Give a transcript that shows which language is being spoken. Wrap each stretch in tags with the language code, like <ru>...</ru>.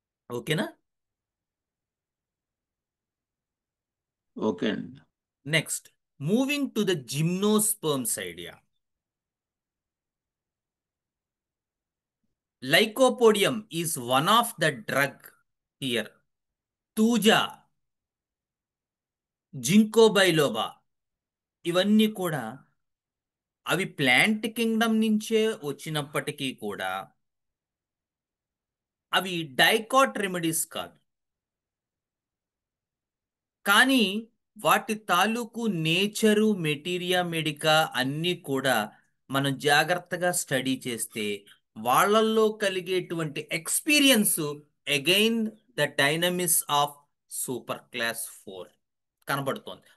<te>ఓకేనా? Okay.</te> <en>Next moving to the gymnosperms idea. Lycopodium is one of the drug here. Tuja,</en> <te>Jinko బైలోబా, ఇవన్నీ కూడా అవి plant Kingdom నుంచే వచ్చినప్పటికీ కూడా అవి డైకాట్ రెమెడీస్ కాదు. కానీ వాటి తాలూకు నేచరు, మెటీరియా మెడికా అన్నీ కూడా మనం జాగ్రత్తగా స్టడీ చేస్తే వాళ్ళల్లో కలిగేటువంటి experience again the dynamics of super class 4 కనబడుతోంది.</te>